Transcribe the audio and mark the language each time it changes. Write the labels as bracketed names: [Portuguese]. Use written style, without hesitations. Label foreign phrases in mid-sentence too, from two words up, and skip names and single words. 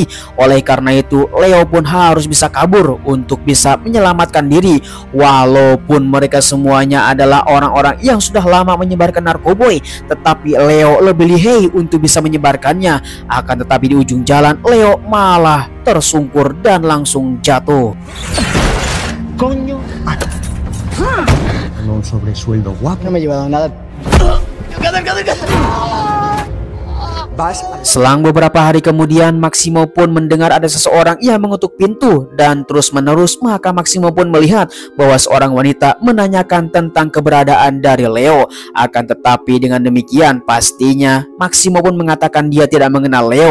[Indonesian] Oleh karena itu, Leo pun harus bisa kabur untuk bisa menyelamatkan diri. Walaupun mereka semuanya adalah orang-orang yang sudah lama menyebarkan narkoba, tetapi Leo lebih lihai untuk bisa menyebarkannya. Akan tetapi di ujung jalan, Leo malah tersungkur dan langsung jatuh. [Spanish] Coño. Un sobresueldo guapo. No me he llevado nada. [Indonesian] Selang beberapa hari kemudian, Maximo pun mendengar ada seseorang yang mengetuk pintu, dan terus-menerus maka Maximo pun melihat bahwa seorang wanita menanyakan tentang keberadaan dari Leo. Akan tetapi dengan demikian, pastinya Maximo pun mengatakan dia tidak mengenal Leo.